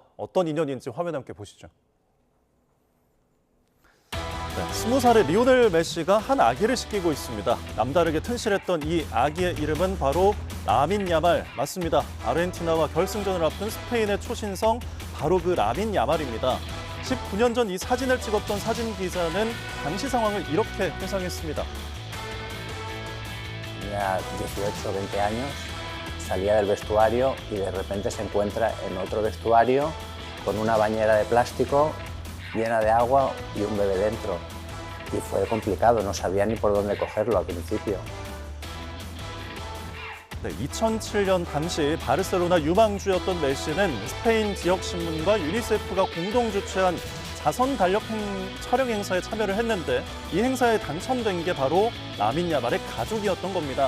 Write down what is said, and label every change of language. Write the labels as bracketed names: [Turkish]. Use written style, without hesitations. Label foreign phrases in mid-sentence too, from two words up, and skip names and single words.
[Korean] 어떤 인연인지 화면에 함께 보시죠. 네, 20살의 리오넬 메시가 한 아기를 씻기고 있습니다. 남다르게 튼실했던 이 아기의 이름은 바로 라민 야말 맞습니다. 아르헨티나와 결승전을 앞둔 스페인의 초신성 바로 그 라민 야말입니다. 19년 전 이 사진을 찍었던 사진 기자는 당시 상황을 이렇게 회상했습니다. [Spanish] Tenía 18 o 20 años, salía del vestuario y de repente se encuentra en otro vestuario con una bañera de plástico llena de agua y un bebé dentro. Y fue complicado, no sabía ni por dónde cogerlo al principio. [Korean] 네, 2007년 당시 바르셀로나 유망주였던 메시는 스페인 지역 신문과 유니세프가 공동 주최한 자선 달력 촬영 행사에 참여를 했는데 이 행사에 당첨된 게 바로 라민 야말의 가족이었던 겁니다.